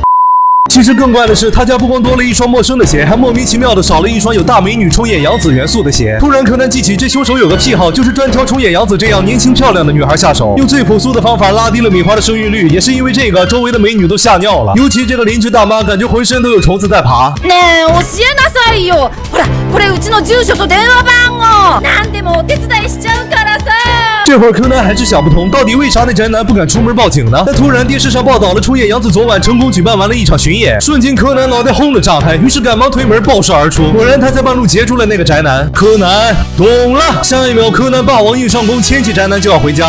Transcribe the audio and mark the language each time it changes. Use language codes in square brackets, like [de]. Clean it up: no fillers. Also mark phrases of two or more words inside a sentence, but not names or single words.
[zh] 其实更怪的是，他家不光多了一双陌生的鞋，还莫名其妙的少了一双有大美女冲野洋子元素的鞋。突然，柯南记起这凶手有个癖好，就是专挑冲野洋子这样年轻漂亮的女孩下手，用最朴素的方法拉低了米花的生育率。也是因为这个，周围的美女都吓尿了，尤其这个邻居大妈，感觉浑身都有虫子在爬。 [ja] ねえ、教えなさいよ。ほら、これうちの住所と電話番号。何でもお手伝いしちゃうからさ。 [zh] 这会儿柯南还是想不通，到底为啥那宅男不敢出门报警呢？但突然电视上报道了冲野洋子昨晚成功举办完了一场巡演，瞬间柯南脑袋轰的炸开，于是赶忙推门爆射而出。果然他在半路截住了那个宅男。柯南懂了，下一秒柯南霸王硬上弓，牵起宅男就要回家。